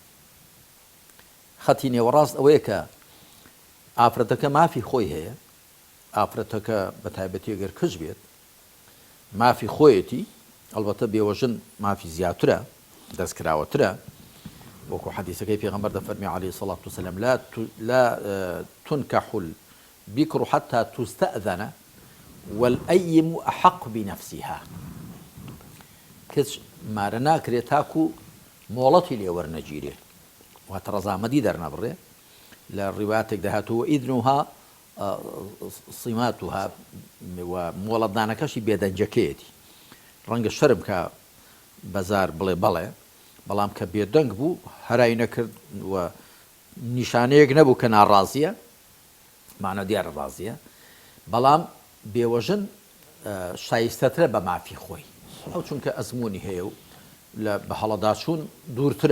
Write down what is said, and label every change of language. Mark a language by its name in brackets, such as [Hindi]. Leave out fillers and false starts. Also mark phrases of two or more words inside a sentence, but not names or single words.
[Central Kurdish] خەتی نێوەڕاست ئەوەیە کە ئافرەتەکە مافی خۆی هەیە، ئافرەتەکە بە تایبەتی ئەگەر کچ بێت مافی خۆیەتی، ئەڵبەتە بێوەژن مافی زیاترە، دەستکراوەترە، وەکو حەدیثەکەی پێغەمبەر دەفەرمی [Arabic] عەلەیهی الصەلاة وەسەلام لا تنكح البكر حتى تستأذن والأيم أحق بنفسها. [Central Kurdish] کەس مارە ناکرێت تاکو مۆڵەتی لێ وەرنەگیرێ، واتە ڕەزامەندی دەرنەبڕێ. لە ڕیواتێک دەهاتووە [Arabic] ئیذنها صیماتها [Central Kurdish] و مۆڵەتدانەکەشی بێدەنجەکەیەتی، ڕەنگە شەرم کە بەزار بڵێ بەڵێ، بەڵام کە بێدەنگ بوو هەرای نەکرد و نیشانەیەک نەبوو کە ناڕازیە، مانە دیارە ڕازیە، بەڵام بێوەژن شایستەترە بە مافی خۆی، ئەو چونکە ئەزمموی هەیە و لە بە هەڵەداچوون دوورترە.